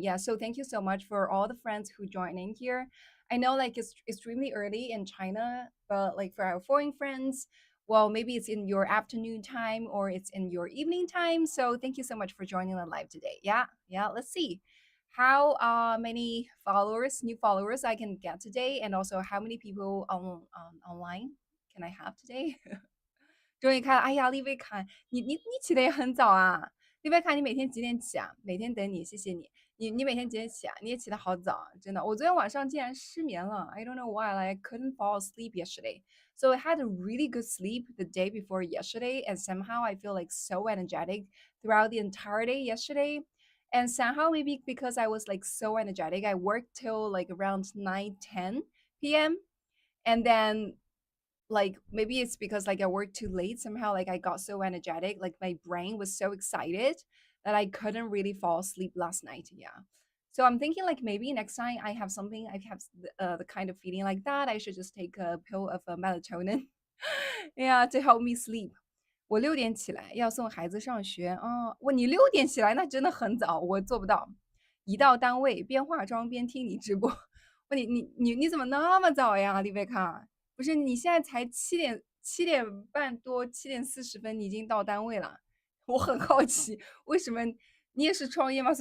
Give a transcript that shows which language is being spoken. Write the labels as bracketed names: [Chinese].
[English] Yeah, so thank you so much for all the friends who join in here. I know like it's extremely early in China, but like for our foreign friends, well, maybe it's in your afternoon time or it's in your evening time. So thank you so much for joining the live today. Yeah, let's see how many followers, new followers I can get today, and also how many people online can I have today? [Chinese] 终于开了，哎呀，丽贝卡，你起的也很早啊，丽贝卡，你每天几点起啊？每天等你，谢谢你。你每天几点起啊？你也起得好早啊，真的。我昨天晚上竟然失眠了， [English] I don't know why, like I couldn't fall asleep yesterday. So I had a really good sleep the day before yesterday, and somehow I feel like so energetic throughout the entire day yesterday. And somehow maybe because I was like so energetic, I worked till like around 9, 10 p.m. And then like maybe it's because like I worked too late somehow, like I got so energetic, like my brain was so excited that I couldn't really fall asleep last night. Yeah. So I'm thinking like maybe next time I have something, I have the kind of feeling like that, I should just take a pill of melatonin, yeah, to help me sleep. [Chinese] 我6点起来要送孩子上学，哦，你6点起来那真的很早，我做不到。一到单位边化妆边听你直播，你怎么那么早呀，丽贝卡？不是你现在才7点半多7点40分，你已经到单位了，我很好奇，为什么你也是创业吗？